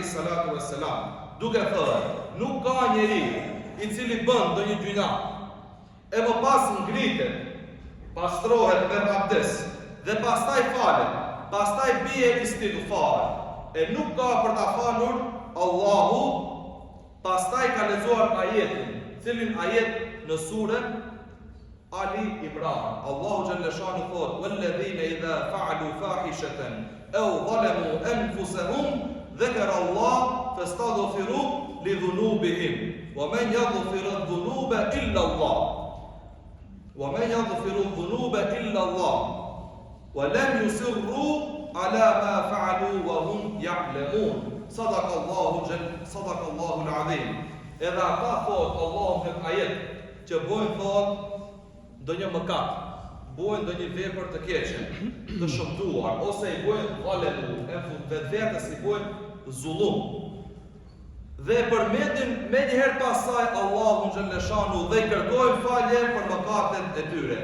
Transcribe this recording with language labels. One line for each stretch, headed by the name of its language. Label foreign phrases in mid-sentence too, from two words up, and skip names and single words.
Arabic: الصلاة والسلام
Albanian: duke thënë: "Nuk ka njeri i cili bën ndonjë gjuna e më pas ngritet, pastrohet me abdes dhe pastaj falet, pastaj bie istighfar, e nuk ka për ta falur Allahu, pastaj ka lexuar ajetin, cilin ajet në surën Ali Imran. Allahu
Arabic: جل شأنه
Albanian: thot:
Arabic: "والذين إذا فعلوا فاحشة أو ظلموا أنفسهم ذكروا الله فاستغفروا لذنوبهم ومن يغفر الذنوب إلا الله ومن يغفر الذنوب إلا الله ولم يصروا على ما فعلوا وهم يعلمون." صدق الله العظيم.
Albanian: Edhe ata thot Allahu në ajet që bojnë thot ndonjë mëkat, bojnë ndonjë vepër të keqe, të shëmtuar, ose i bojnë valemu, vetvetes i bojnë zullum. Dhe përmendin me njëherë pasaj Allahu
Arabic: جل شأنه
Albanian: dhe i kërkojnë falje për mëkatet e tyre.